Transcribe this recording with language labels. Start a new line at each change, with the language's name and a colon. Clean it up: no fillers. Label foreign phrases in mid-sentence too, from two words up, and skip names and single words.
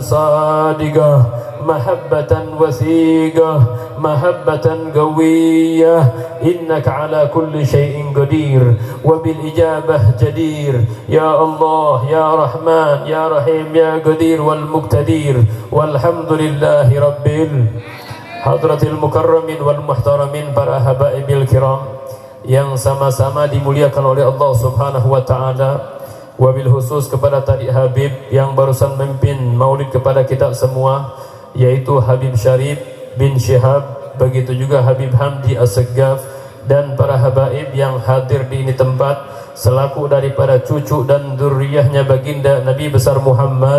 Arabic: صادقة محبة وثيقة محبة قوية إنك على كل شيء قدير وبالإجابة جدير يا الله يا رحمن يا رحيم يا قدير والمقتدير والحمد لله رب حضرة المكرمين والمحترمين,
Indonesian: para
Arabic: الحبائب الكرام
Indonesian: yang sama-sama dimuliakan oleh Allah
Arabic: سبحانه وتعالى, وبالخصوص
Indonesian: kepada tadi Habib yang barusan memimpin maulid kepada kita semua, yaitu Habib Syarif bin Syihab, begitu juga Habib Hamdi As-Saggaf, dan para habaib yang hadir di ini tempat selaku daripada cucu dan dzurriyyahnya baginda Nabi besar Muhammad.